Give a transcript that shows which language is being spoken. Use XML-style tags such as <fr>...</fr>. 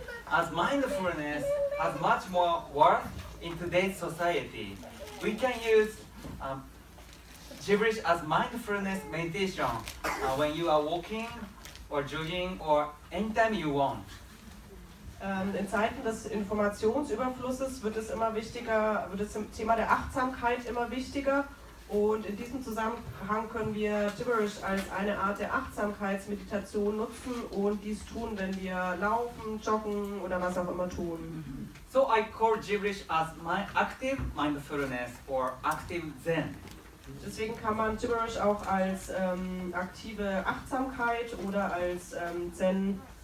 <en>As mindfulness has much more worth in today's society, we can use Gibberish as mindfulness meditation when you are walking or jogging or anytime you want.</en> <de>In Zeiten des Informationsüberflusses wird das Thema der Achtsamkeit immer wichtiger. Und in diesem Zusammenhang können wir Gibberish als eine Art der Achtsamkeitsmeditation nutzen und dies tun, wenn wir laufen, joggen oder was auch immer tun.</de> <en>So I call Gibberish as my active mindfulness or active Zen.</en> <de>Deswegen kann man Gibberish auch als aktive Achtsamkeit oder als Zen-Praxis</de>